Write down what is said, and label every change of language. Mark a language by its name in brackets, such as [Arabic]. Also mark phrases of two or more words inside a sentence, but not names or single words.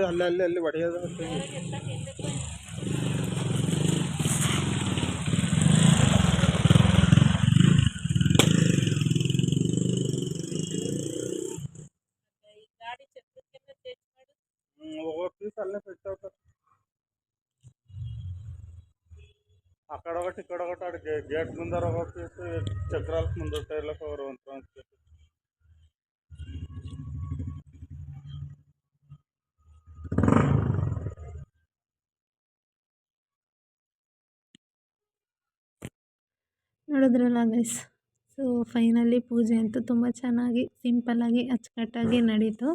[Kannada] ಅಲ್ಲಿ ಹೊಡೆಯೋದು. ಗಾಡಿ ಚಕ್ರಕ್ಕೆಲ್ಲ ಚೇಂಜ್ ಮಾಡು. ಹೋಗೋ ಪೀಸ್ ಅಲ್ಲೇ ಫಿಟ್ [Telugu] ಆ ಕಡೆ ఒకటి ఇక్కడ ఒకటి గేట్ ముందర ఒక పీస్ చక్రాలకు ముందు టైర్లకు ఒక ట్రాన్స్పోర్ట్. [Kannada] ನೋಡಿದ್ರಲ್ಲ ಗೈಸ್, [English] so finally [Kannada] ಪೂಜೆ ಅಂತೂ ತುಂಬ ಚೆನ್ನಾಗಿ ಸಿಂಪಲ್ಲಾಗಿ ಅಚ್ಚುಕಟ್ಟಾಗಿ ನಡೀತು.